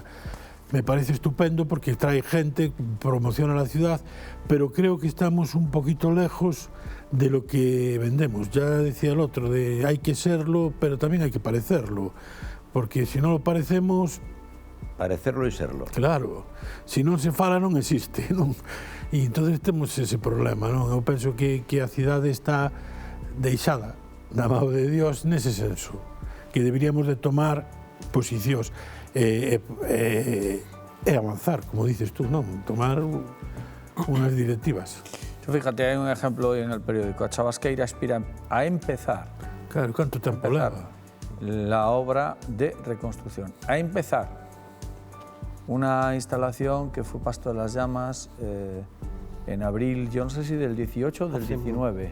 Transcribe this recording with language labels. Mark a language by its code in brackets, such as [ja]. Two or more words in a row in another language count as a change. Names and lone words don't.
[es] Me parece estupendo porque trae gente, promociona la ciudad, pero creo que estamos un poquito lejos de lo que vendemos. Ya decía el otro, de hay que serlo, pero también hay que parecerlo, porque si no lo parecemos... Parecerlo y serlo. Claro, [gl] si non se fala non existe, non? E entón temos ese problema, non? Eu penso que a cidade está deixada na mão de Dios nese senso, que deberíamos de tomar posicións e avanzar, [es] como dices tú, [gl] non? [es] Tomar unas directivas. Fíjate, hay un ejemplo en el periódico. A Chavasqueira aspira a empezar. Claro, ¿cuánto tiempo leva? La obra de reconstrucción. A empezar una instalación que fue Pasto de las Llamas en abril, yo no sé si del 18 o del 19.